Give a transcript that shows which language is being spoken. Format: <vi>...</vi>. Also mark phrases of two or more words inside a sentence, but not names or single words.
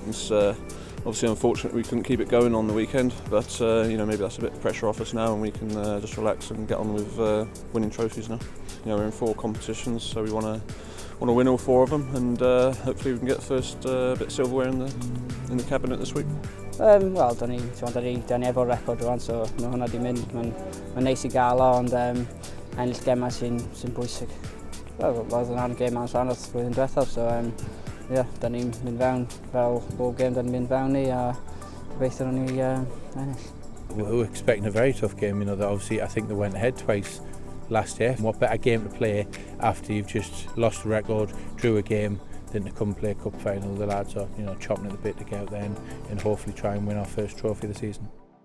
<en>It's obviously unfortunate we couldn't keep it going on the weekend, but maybe that's a bit of pressure off us now, and we can just relax and get on with winning trophies now. We're in 4 competitions, so we want to win all 4 of them, and hopefully we can get the first bit of silverware in the cabinet this week.</en> <cy>Wel, da ni efo record rwan, so mae hwnna di mynd. Mae'n neis i gael o, ond ennill gemau sy'n bwysig. Wel, oedd yna'n gêm ansawdd blwyddyn diwethaf, so da ni'n mynd fewn fel bob gêm da ni'n mynd fewn ni, a gobeithio ni ennill.</cy> <en>We were expecting a very tough game, that obviously I think they went ahead twice last year. What better game to play after you've just lost a record, drew a game, than to come play a cup final. The lads are chomping at the bit to get out there and hopefully try and win our first trophy of the season.</en>